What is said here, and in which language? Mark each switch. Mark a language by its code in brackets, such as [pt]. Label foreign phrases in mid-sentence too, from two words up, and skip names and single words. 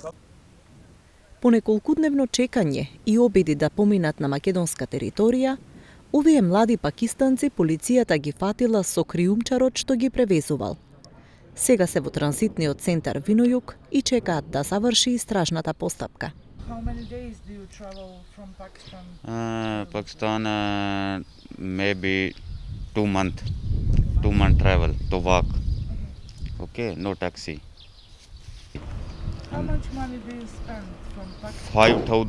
[mk] По неколкудневно чекање и обиди да поминат на македонска територија, овие млади пакистанци полицијата ги фатила со криумчарот што ги превезувал. Сега се во транзитниот центар Винојук и чекаат да заврши истражната постапка. [en] How many days do you travel from Pakistan? Pakistan, maybe 2 month travel to walk. Okay, no taxi. How much money do you spend from Pakistan?